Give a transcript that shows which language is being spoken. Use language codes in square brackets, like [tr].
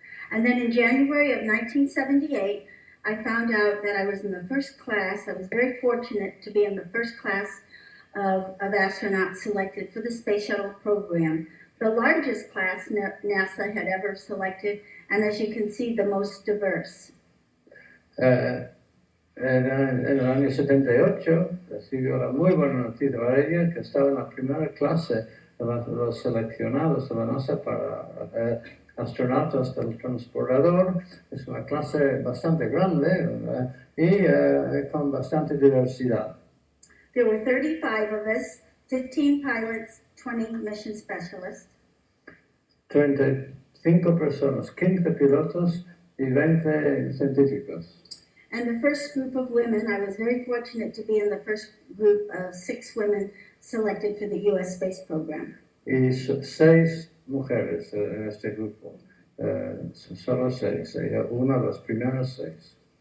[en] And then in January of 1978, I found out that I was in the first class. I was very fortunate to be in the first class of astronauts selected for the space shuttle program, the largest class NASA had ever selected, and as you can see, the most diverse. [es] En el año 78 recibió la muy buena noticia para ella que estaba en la primera clase de los seleccionados de la NASA para astronautas del transportador. Es una clase bastante grande y con bastante diversidad. [en] There were 35 of us, 15 pilots, 20 mission specialists. [es] 35 personas, 15 pilotos y 20 científicos. [en] And the first group of women, I was very fortunate to be in the first group of 6 women selected for the U.S. space program. [es] Y 6 mujeres en este grupo, solo 6, ella una de las primeras 6.